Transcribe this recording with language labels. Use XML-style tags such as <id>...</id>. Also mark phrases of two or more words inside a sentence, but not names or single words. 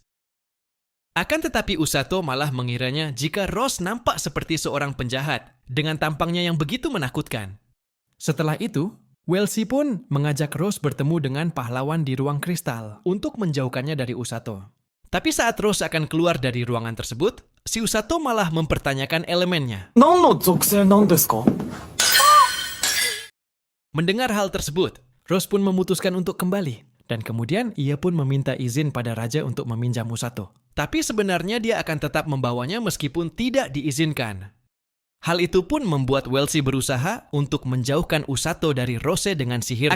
<id>Akan tetapi Usato malah mengiranya jika Rose nampak seperti seorang penjahat dengan tampangnya yang begitu menakutkan. Setelah itu, Welsi pun mengajak Rose bertemu dengan pahlawan di ruang kristal untuk menjauhkannya dari Usato. Tapi saat Rose akan keluar dari ruangan tersebut, si Usato malah mempertanyakan elemennya.</id> <ja>何の属性なんですか?</ja> <id>Mendengar hal tersebut, Rose pun memutuskan untuk kembali. Dan kemudian ia pun meminta izin pada Raja untuk meminjam Usato. Tapi sebenarnya dia akan tetap membawanya meskipun tidak diizinkan. Hal itu pun membuat Welsi berusaha untuk menjauhkan Usato dari Rose dengan sihirnya.</id>